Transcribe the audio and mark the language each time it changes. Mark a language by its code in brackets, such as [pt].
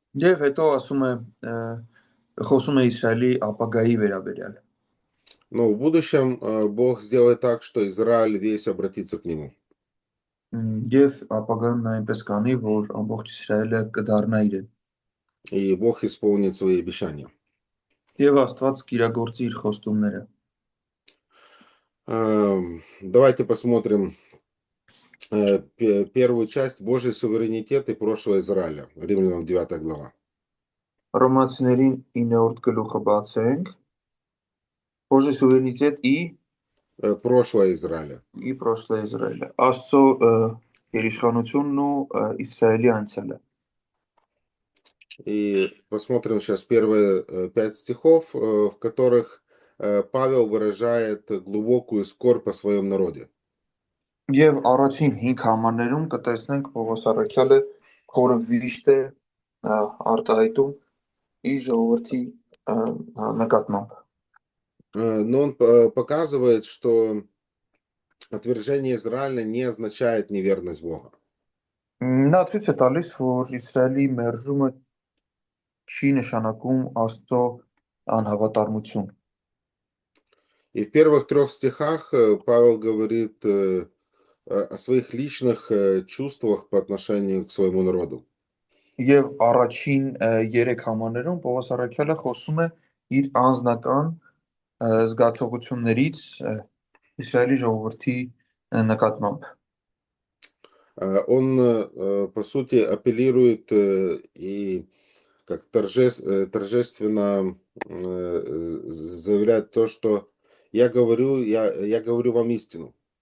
[hy] Եվ հետո ասում է խոսում է Իսրայելի ապագայի վերաբերյալ։ [ru] Но в будущем Бог сделает так, что Израиль весь обратится к Нему. [hy] Եվ ապագայում նա այնպես կանի, որ ամբողջ Իսրայելը կդառնա իրեն։ [ru] И Бог исполнит свои обещания. [hy] Եվ Աստված կիրագործի իր խոստումները։ [ru] Давайте посмотрим первую часть Божий суверенитет и прошлое Израиля. Римлянам 9 глава. [hy] Ռոմացիներին 9-րդ գլուխը բացենք։ [ru] Божий суверенитет и прошлое Израиля. И прошлое Израиля. [hy] Աստծո երիշխանությունն ու Իսրայելի անցյալը։ [ru] И посмотрим сейчас первые 5 стихов, в которых Павел выражает глубокую скорбь о своем народе. [hy] Եվ առաջին 5 համարներում կտեսնենք Պողոս Արաքյալը խորը վիշտ է արտահայտում իր ժողովրդի նկատմամբ։ [ru] Но он показывает, что отвержение Израиля не означает неверность Бога. [hy] Նա ցույց է տալիս, որ Իսրայելի մերժումը չի նշանակում Աստծո անհավատարմություն. [ru] И в первых 3 стихах Павел говорит о своих личных чувствах по отношению к своему народу. [hy] Եվ առաջին 3 համարներում Պողոս Առաքյալը խոսում է իր անձնական զգացողություններից Իսրայելի ժողովրդի նկատմամբ։ [ru] Он, по сути, апеллирует и как торжественно заявляет то, что я говорю вам истину.